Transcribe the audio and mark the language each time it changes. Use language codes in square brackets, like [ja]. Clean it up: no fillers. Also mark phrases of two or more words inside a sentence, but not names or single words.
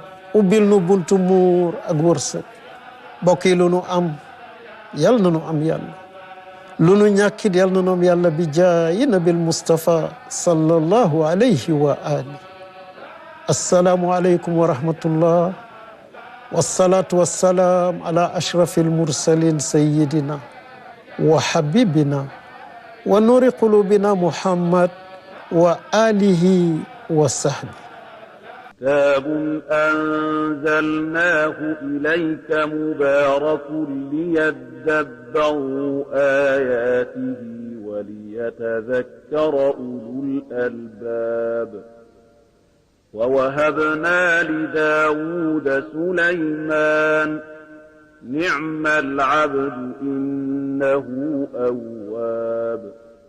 [wo] ubbil nu buntu muur ak wërsëg bokk yi lu nu am yal na nu am yàlla lu nu ñàkkit yal na nu am yàlla [ar] بجاه النبي مصطفى صلى الله عليه وعلى آله السلام عليكم ورحمة الله والصلاة والسلام على أشرف المرسلين سيدنا وحبيبنا ونور قلوبنا محمد وعلى آله وصحبه كتاب أنزلناه إليك مبارك ليدبروا آياته وليتذكر أولو الألباب ووهبنا لداود سليمان نعم العبد إنه أواب